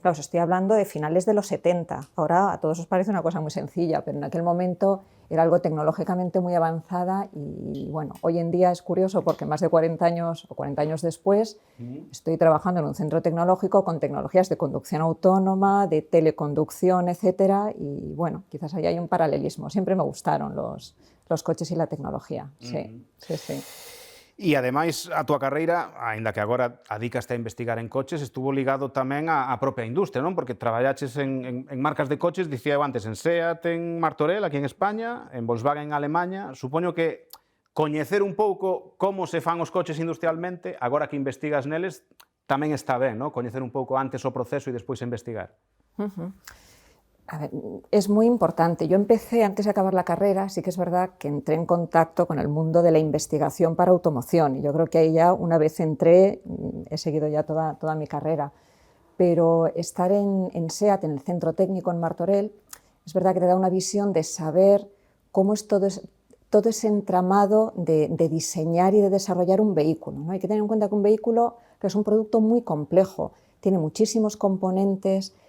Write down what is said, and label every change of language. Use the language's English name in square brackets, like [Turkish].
[Spanish] Claro, os estoy hablando de finales de los 70. Ahora a todos os parece una cosa muy sencilla, pero en aquel momento era algo tecnológicamente muy avanzada y bueno, hoy en día es curioso porque más de 40 años o 40 años después estoy trabajando en un centro tecnológico con tecnologías de conducción autónoma, de teleconducción, etcétera, y bueno, quizás ahí hay un paralelismo. Siempre me gustaron los coches y la tecnología. Sí, sí, sí. [Galician] E, ademais, a túa carreira, aínda que agora adicaste a investigar en coches, estuvo ligado tamén á propia industria, non? Porque traballaches en marcas de coches, dicía eu antes, en SEAT, en Martorell, aquí en España, en Volkswagen, en Alemanha. Supoño que coñecer un pouco como se fan os coches industrialmente, agora que investigas neles, tamén está ben, non? Coñecer un pouco antes o proceso e despois investigar. [Spanish] A ver, es muy importante. Yo empecé, antes de acabar la carrera, sí que es verdad que entré en contacto con el mundo de la investigación para automoción. Y yo creo que ahí ya, una vez entré, he seguido ya toda mi carrera. Pero estar en SEAT, en el centro técnico en Martorell, es verdad que te da una visión de saber cómo es todo ese entramado de diseñar y de desarrollar un vehículo, ¿no? Hay que tener en cuenta que un vehículo que es un producto muy complejo, tiene muchísimos componentes.